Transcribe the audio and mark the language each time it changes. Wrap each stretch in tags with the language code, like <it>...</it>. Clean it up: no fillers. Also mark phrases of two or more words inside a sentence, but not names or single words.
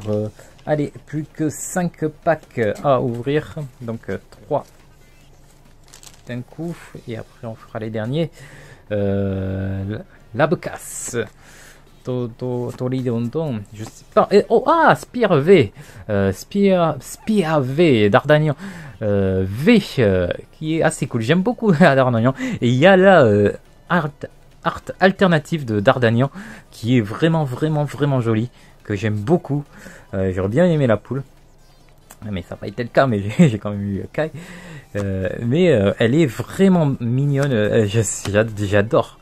<fr>Allez, plus que 5 packs à ouvrir. Donc 3 d'un coup. Et après, on fera les derniers. Labcas. Toridondon. Je sais pas. Oh, ah, Spire V. Spire V. Dardanian. V. Qui est assez cool. J'aime beaucoup Dardanian. Et il y a là art alternative de Dardanian qui est vraiment jolie, que j'aime beaucoup. J'aurais bien aimé la poule, mais ça n'a pas été le cas, mais j'ai quand même eu Kai. Mais elle est vraiment mignonne, j'adore.</fr>